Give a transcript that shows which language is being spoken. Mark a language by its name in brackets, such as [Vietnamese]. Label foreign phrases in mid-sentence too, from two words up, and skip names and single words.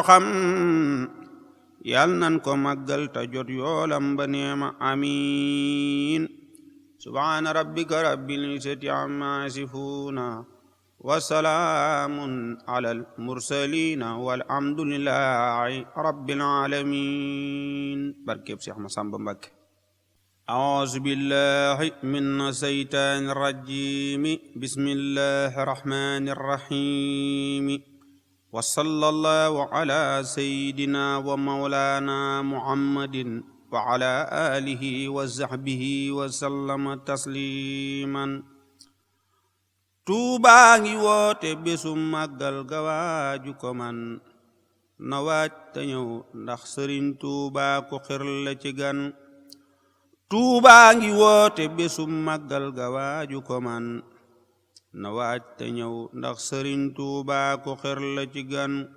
[Wolof] xam yal nan ko màggal te jot yoolam ba neema [Arabic] آمين سبحان ربك رب العزة عما يصفون وسلام على المرسلين والحمد لله رب العالمين barkeb Seex Masamba Mbakke أعوذ بالله من الشيطان الرجيم بسم الله الرحمن الرحيم وصلى الله على سيدنا ومولانا محمد وعلى آله وصحبه وسلم تسليما [Wolof] Tuubaa ngi woote bésu màggal ga waaju ko man na waaj te ñëw ndax Sëriñ Tuubaa ku xir la ci gan Tuubaa ngi woote bésu màggal ga waaju ko man na waaj te ñëw ndax Sëriñ Tuubaa ku xir la ci gan